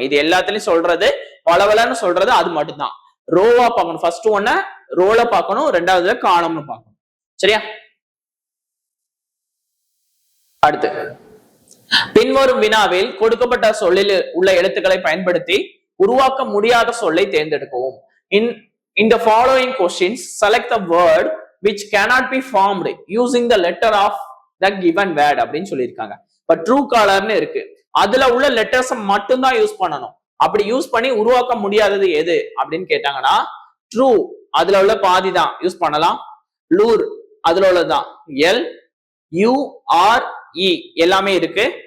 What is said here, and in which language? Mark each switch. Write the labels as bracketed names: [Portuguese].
[Tamil] இது எல்லாத்துலயும் சொல்றது பலவலன்னு சொல்றது அது மட்டும்தான். ரோவா பார்க்கணும், ஃபர்ஸ்ட் ஒன்ன ரோல பார்க்கணும், ரெண்டாவதுல காலம்னு பார்க்கணும். சரியா? அடுத்து பின்வரும் வினாவில் கொடுக்கப்பட்ட சொல்லில் உள்ள எழுத்துக்களை பயன்படுத்தி உருவாக்க முடியாத சொல்லை தேர்ந்தெடுக்கவும். [English] In the following questions, select the word which cannot be formed using the letter of the given word [Tamil] அப்படின்னு சொல்லியிருக்காங்க. இப்ப ட்ரூ காலர்னு இருக்கு, அதுல உள்ள லெட்டர்ஸ் மட்டும் தான் யூஸ் பண்ணணும். அப்படி யூஸ் பண்ணி உருவாக்க முடியாதது எது அப்படின்னு கேட்டாங்கன்னா, ட்ரூ அதுல உள்ள பாதி தான் யூஸ் பண்ணலாம். லூர் அதுல உள்ளதுதான், LURE எல்லாமே இருக்கு.